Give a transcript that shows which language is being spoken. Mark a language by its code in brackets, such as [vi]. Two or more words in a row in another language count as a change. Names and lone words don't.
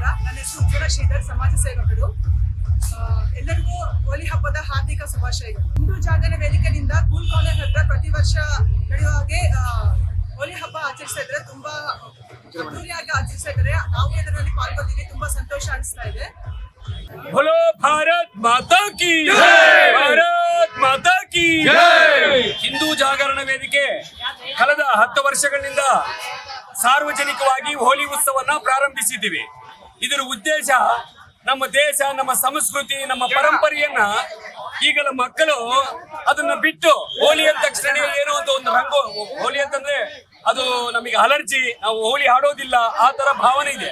[kn] ನನ್ನ ಹೆಸರು ಉಜ್ವಲ ಶ್ರೀಧರ್, ಸಮಾಜ ಸೇವಕರು. ಎಲ್ಲರಿಗೂ ಹೋಲಿ ಹಬ್ಬದ ಹಾರ್ದಿಕ ಶುಭಾಶಯಗಳು. ಹಿಂದೂ ಜಾಗರಣ ವೇದಿಕೆಯಿಂದ ಕೂಲ್ ಕಾಲೇಜ್ ಹತ್ರ ಪ್ರತಿ ವರ್ಷ ನಡೆಯುವ ಹಾಗೆ ಹೋಲಿ ಹಬ್ಬ ಆಚರಿಸ್ತಾ ಇದ್ರೆ, ತುಂಬಾ ಅದ್ದೂರಿಯಾಗಿ ಆಚರಿಸ್ತಾ ಇದ್ದಾರೆ. ನಾವು ಇದರಲ್ಲಿ ಪಾಲ್ಗೊಂಡಿದ್ದೀವಿ, ತುಂಬಾ ಸಂತೋಷ ಅನಿಸ್ತಾ ಇದೆ. [hi] बोलो भारत माता की जय, भारत माता की जय. [kn] ಹಿಂದೂ ಜಾಗರಣ ವೇದಿಕೆ ಕಳೆದ 10 ವರ್ಷಗಳಿಂದ ಸಾರ್ವಜನಿಕವಾಗಿ ಹೋಲಿ ಉತ್ಸವವನ್ನು ಪ್ರಾರಂಭಿಸಿದ್ದೀವಿ. ಇದರ ಉದ್ದೇಶ ನಮ್ಮ ದೇಶ, ನಮ್ಮ ಸಂಸ್ಕೃತಿ, ನಮ್ಮ ಪರಂಪರೆಯನ್ನ ಈಗಲ ಮಕ್ಕಳು ಅದನ್ನ ಬಿಟ್ಟು ಹೋಲಿ ಅಂದ ತಕ್ಷಣ ಏನೋ ಅಂತ ಒಂದು ರಂಗು, ಹೋಲಿ ಅಂತಂದ್ರೆ ಅದು ನಮಗೆ ಅಲರ್ಜಿ, ನಾವು ಹೋಲಿ ಆಡೋದಿಲ್ಲ, ಆ ತರ ಭಾವನೆ ಇದೆ.